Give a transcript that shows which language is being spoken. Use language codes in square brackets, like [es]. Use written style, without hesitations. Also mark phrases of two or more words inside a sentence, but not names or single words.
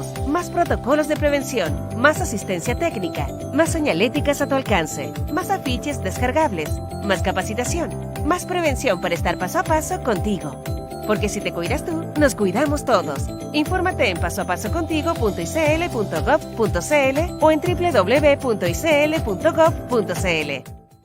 [es] Más protocolos de prevención, más asistencia técnica, más señaléticas a tu alcance, más afiches descargables, más capacitación, más prevención para estar paso a paso contigo. Porque si te cuidas tú, nos cuidamos todos. Infórmate en pasoapasocontigo.icl.gov.cl o en www.icl.gov.cl.